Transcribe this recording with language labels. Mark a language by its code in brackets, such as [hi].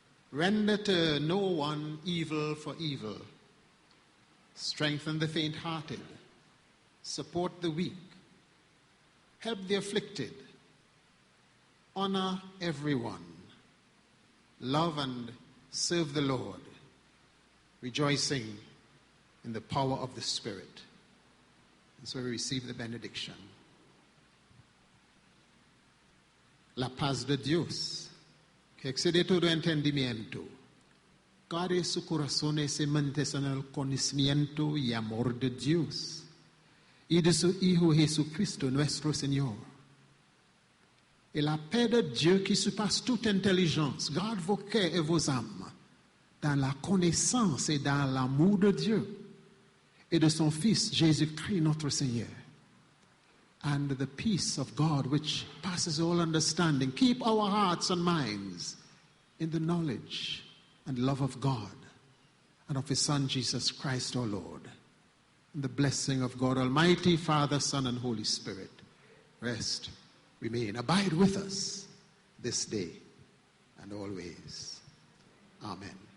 [en] Render to no one evil for evil. Strengthen the faint-hearted. Support the weak. Help the afflicted. Honor everyone. Love and serve the Lord, rejoicing in the power of the Spirit. And so we receive the benediction. [es] La paz de Dios, que excede todo entendimiento, guarde su corazón y se mantenga en el conocimiento y amor de Dios y de su Hijo Jesucristo nuestro Señor. [fr] Et la paix de Dieu qui surpasse toute intelligence garde vos cœurs et vos âmes dans la connaissance et dans l'amour de Dieu et de son Fils Jésus-Christ notre Seigneur. [en] And the peace of God which passes all understanding, keep our hearts and minds in the knowledge and love of God and of His Son Jesus Christ our Lord. And the blessing of God Almighty, Father, Son, and Holy Spirit rest, remain, abide with us this day and always. Amen.